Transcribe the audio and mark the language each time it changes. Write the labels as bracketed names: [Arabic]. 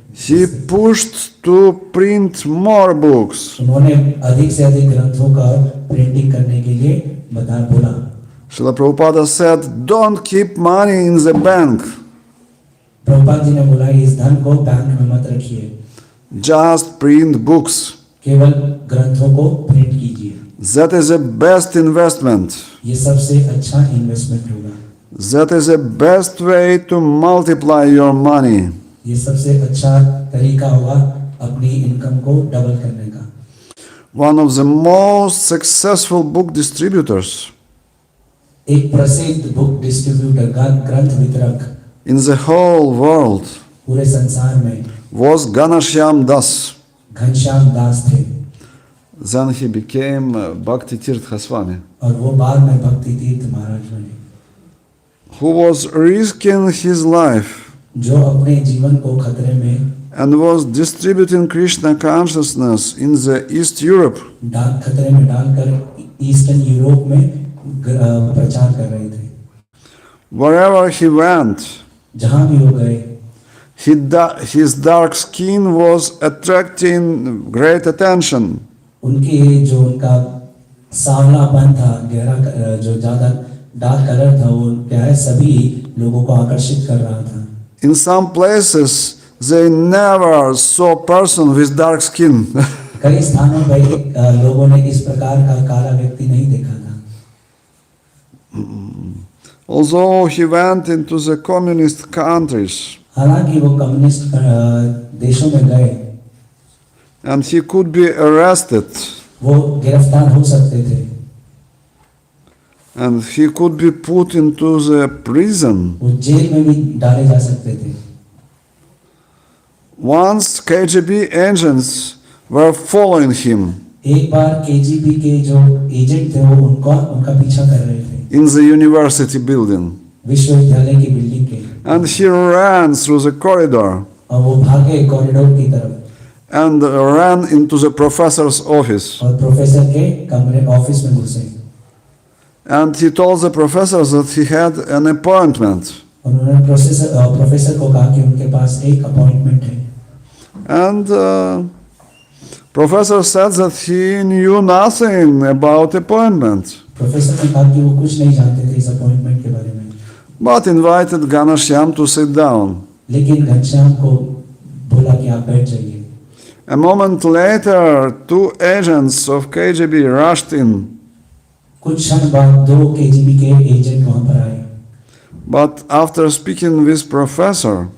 [English] he pushed to print more books. [Hindi] उन्होंने अधिक से अधिक ग्रंथों का प्रिंटिंग करने के लिए बोला. [English] Srila Prabhupada said, don't keep money in the bank. [Hindi] Prabhupada ji ने बोला इस धन को बैंक में मत रखिए, [English] Just print books. [Hindi] केवल ग्रंथों को प्रिंट कीजिए. [English] That is the best investment. [Hindi] ये सबसे अच्छा इन्वेस्टमेंट होगा. [English] That is the best way to multiply your money. [Hindi] ये सबसे अच्छा तरीका होगा अपनी इनकम को डबल करने का। [English] One of the most successful book distributors [Hindi] एक प्रसिद्ध बुक डिस्ट्रीब्यूटर ग्रंथ वितरक [English] in the whole world [Hindi] पूरे संसार में [English] was Ganashyam Das. [Hindi] Ghanshyam Das थे [English] Then he became Bhakti Tirtha Swami, [Hindi] और वो बाद में भक्ति तीर्थ महाराज बने, [English] who was risking his life [Hindi] जो अपने जीवन को खतरे में [English] and was distributing Krishna consciousness in the East Europe. [Hindi] खतरे में डालकर ईस्टर्न यूरोप में प्रचार कर रहे थे। [English] Wherever he went, [Hindi] जहाँ भी वो गए [English] his dark skin was attracting great attention. [Hindi] उनकी जो उनका सांवलापन था, गहरा जो ज्यादा डार्क कलर था, वो क्या है सभी लोगों को आकर्षित कर रहा था। [English] In some places they never saw person with dark skin. [Hindi] कई स्थानों पर लोगों ने इस प्रकार का काला व्यक्ति नहीं देखा था। [English] Although he went into the communist countries [Hindi] हालांकि वो कम्युनिस्ट देशों में गए, [English] and he could be arrested [Hindi] वो गिरफ्तार हो सकते थे, [English] and he could be put into the prison. [Hindi] वो जेल में भी डाले जा सकते थे। [English] Once KGB agents were following him [Hindi] एक बार केजीबी के जो एजेंट थे वो उनका पीछा कर रहे थे [English] in the university building, [Hindi] विश्वविद्यालय की बिल्डिंग के, [English] and he ran through the corridor [Hindi] और वो भागे कॉरिडोर की तरफ [English] and ran into the professor's office. [Hindi] और प्रोफेसर के कमरे ऑफिस में घुसे, [English] And he told the professor that he had an appointment. [Hindi] और उन्होंने प्रोफेसर को कहा कि उनके पास एक अपॉइंटमेंट है। [English] And professor said that he knew nothing about appointment, [Hindi] professor ने कहा कि वो कुछ नहीं जानते थे इस अपॉइंटमेंट के बारे में, [English] but invited Ganashyam to sit down. [Hindi] लेकिन घनश्याम को बोला कि आप बैठ जाइए। [English] A moment later, 2 agents of KGB rushed in, [Hindi] कुछ क्षण बाद 2 केजीबी के एजेंट वहां पर आए, [English] but after speaking with professor,